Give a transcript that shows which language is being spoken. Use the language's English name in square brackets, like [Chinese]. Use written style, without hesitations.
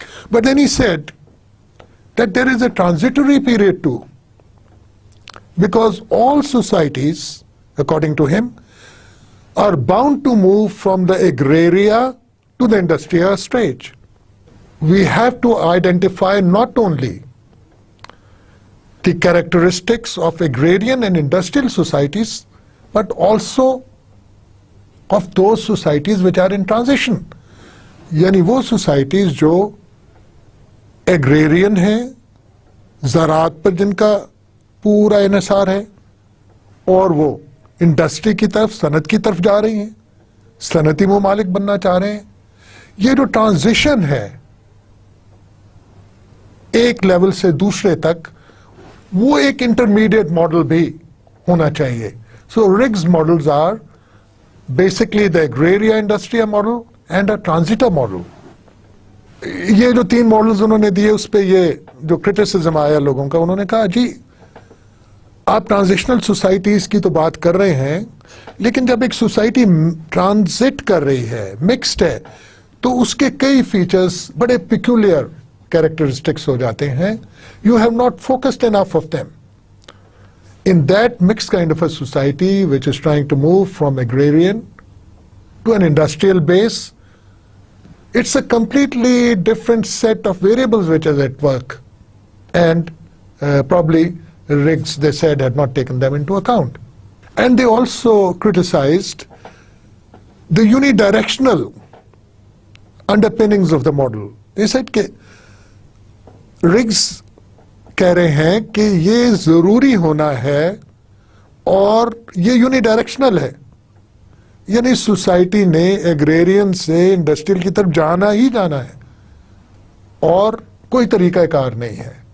[English] But then he said that there is a transitory period too, because all societies, according to him, are bound to move from the agraria to the industrial stage. We have to identify not only the characteristics of agrarian and industrial societies, but also of those societies which are in transition. [Urdu] یعنی وہ societies جو agrarian ہیں، زراعت پر جن کا پورا انحصار ہے، اور وہ انڈسٹری کی طرف، صنعت کی طرف جا رہی ہیں، صنعتی ممالک بننا چاہ رہے ہیں۔ یہ جو ٹرانزیشن ہے ایک لیول سے دوسرے تک، وہ ایک انٹرمیڈیٹ ماڈل بھی ہونا چاہیے۔ [English] So Riggs models are basically the agraria industry model and a transitia model. [Urdu] یہ جو 3 ماڈلز انہوں نے دیے، اس پہ یہ جو کرٹیسزم آیا لوگوں کا، انہوں نے کہا جی آپ ٹرانزیشنل سوسائٹیز کی تو بات کر رہے ہیں، لیکن جب ایک سوسائٹی ٹرانزٹ کر رہی ہے، مکسڈ ہے، تو اس کے کئی فیچرز بڑے پیکولر کیریکٹرسٹکس ہو جاتے ہیں. [English] You have not focused enough of them. In that mixed kind of a society which is trying to move from agrarian to an industrial base, it's a completely different set of variables which is at work, and probably Riggs, they said, had not taken them into account. And they also criticized the unidirectional underpinnings of the model. They said that [Urdu] Riggs کہہ رہے ہیں کہ یہ ضروری ہونا ہے اور یہ یونی ڈائریکشنل ہے، یعنی سوسائٹی نے ایگریرین سے انڈسٹریل کی طرف جانا ہی جانا ہے اور کوئی طریقہ کار نہیں ہے.